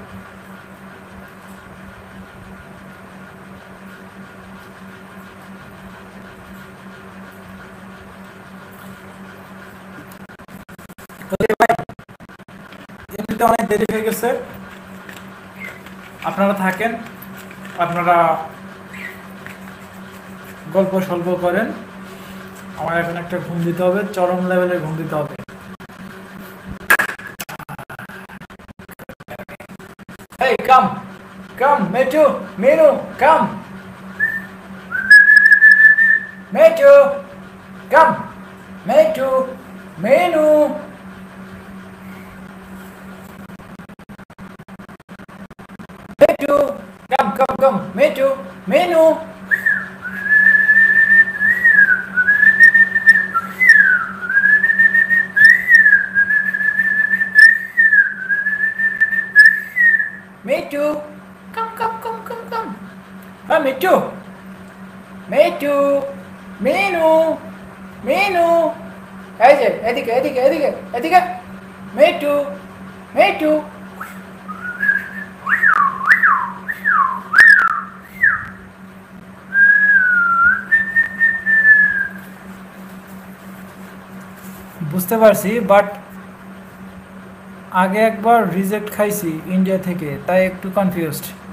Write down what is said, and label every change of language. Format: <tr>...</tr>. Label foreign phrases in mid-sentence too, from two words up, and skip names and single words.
<bn>ভাই এমনিতে অনেক দেরি হয়ে গেছে, আপনারা থাকেন, আপনারা গল্প সল্প করেন, আমার এখন একটা ঘুম দিতে হবে, চরম লেভেলের ঘুম দিতে হবে।</bn> <en>Hey, come, Metu, Menu, come, Metu, come, Metu, Menu, Metu, come, Metu, Menu. Metu, come. Ah, Metu, Menu.</en> <bn>এই যে এদিকে মেটু। বুঝতে পারছি, বাট আগে একবার রিজেক্ট খাইছি ইন্ডিয়া থেকে, তাই একটু কনফিউজড।</bn>